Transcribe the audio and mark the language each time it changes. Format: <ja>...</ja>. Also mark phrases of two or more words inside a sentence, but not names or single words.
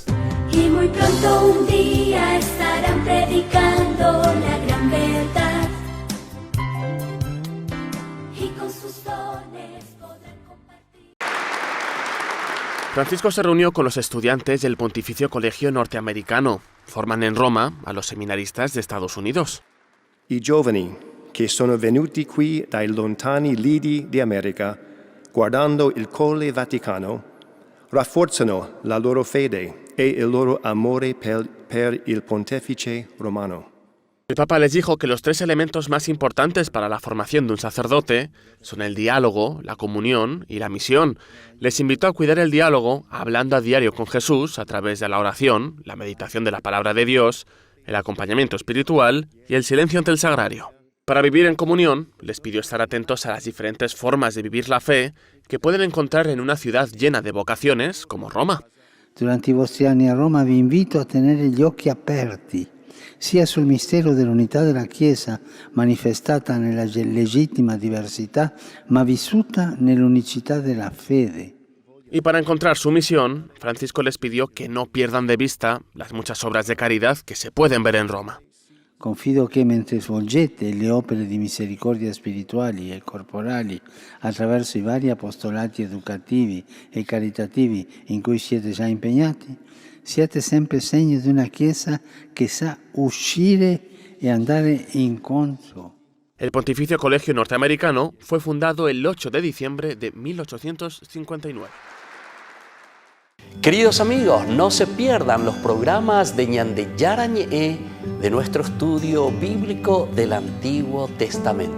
<es>Y muy pronto un día estarán predicando la gran verdad. Y con sus dones podrán compartir. Francisco se reunió con los estudiantes del Pontificio Colegio Norteamericano. Forman en Roma a los seminaristas de Estados Unidos.</es> <it>I giovani che sono venuti qui dai lontani lidi di America, guardando il Colle Vaticano, rafforzano la loro fede e il loro amore per il Pontefice Romano.</it> <es>El Papa les dijo que los tres elementos más importantes para la formación de un sacerdote son el diálogo, la comunión y la misión. Les invitó a cuidar el diálogo hablando a diario con Jesús a través de la oración, la meditación de la palabra de Dios, el acompañamiento espiritual y el silencio ante el sagrario. Para vivir en comunión, les pidió estar atentos a las diferentes formas de vivir la fe que pueden encontrar en una ciudad llena de vocaciones como Roma.</es> <it>Durante i vostri anni a Roma vi invito a tenere gli occhi aperti, sia sul mistero dell'unità della Chiesa, manifestata nella legittima diversità, ma vissuta nell'unicità della fede.</it> <es>Y para encontrar su misión, Francisco les pidió que no pierdan de vista las muchas obras de caridad que se pueden ver en Roma.</es> <it>Confido che mentre svolgete le opere di misericordia spirituali e corporali attraverso i vari apostolati educativi e caritativi in cui siete già impegnati, siete sempre segno di una Chiesa che sa uscire e andare incontro.</it> <es>El Pontificio Colegio Norteamericano fue fundado el 8 de diciembre de 1859. Queridos amigos, no se pierdan los programas de Ñande Yara Ñe de nuestro estudio bíblico del Antiguo Testamento.</es>